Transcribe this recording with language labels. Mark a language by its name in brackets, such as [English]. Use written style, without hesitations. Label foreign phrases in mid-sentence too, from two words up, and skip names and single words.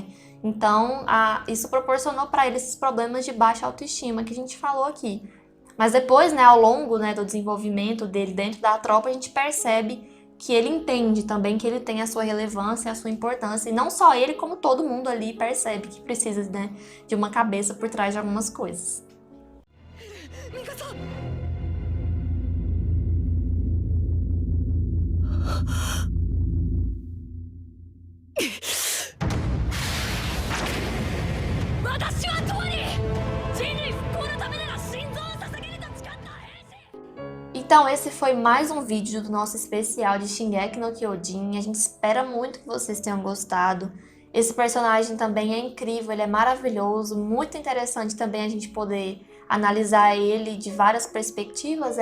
[Portuguese] Então, isso proporcionou para ele esses problemas de baixa autoestima que a gente falou aqui. Mas depois, né, ao longo, né, do desenvolvimento dele dentro da tropa, a gente percebe que ele entende também que ele tem a sua relevância, a sua importância, e não só ele, como todo mundo ali percebe que precisa, né, de uma cabeça por trás de algumas coisas. [Japanese] 私はとわに人類復興のためなら心臓を捧げると誓った。 [Portuguese] Então esse foi mais um vídeo do nosso especial de Shingeki no Kyojin. A gente espera muito que vocês tenham gostado. Esse personagem também é incrível, ele é maravilhoso, muito interessante também a gente poder analisar ele de várias perspectivas.